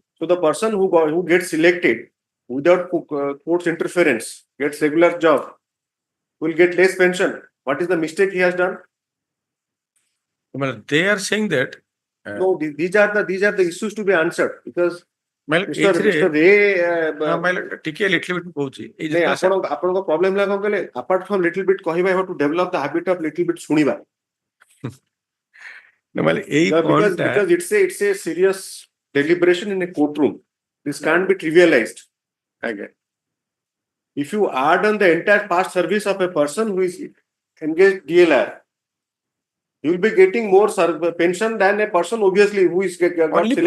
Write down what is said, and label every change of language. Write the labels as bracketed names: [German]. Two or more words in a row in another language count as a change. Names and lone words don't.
[English] So the person who gets selected without court's interference, gets regular job, will get less pension. What is the mistake he has done? Well, they are saying that. No, these are the issues to be answered because Well, Mr. Ray, [Odia] ଟିକେ [English] little bit [Odia] କହୁଛି ଏଇ ନାଇଁ ଯେତେବେଳେ ଆପଣଙ୍କ problem ହେଲା କଣ କହିଲେ [English] apart from little bit କହିବା, you have to develop the habit of little bit ଶୁଣିବା. [Odia] ମାନେ ଏଇ [English] because [Odia] point ଟା [English] it's a serious deliberation in a courtroom. This can't be trivialized. Again, if you add on the entire past service of a person who is engaged DLR, you will be getting more pension than a person obviously who is got selected.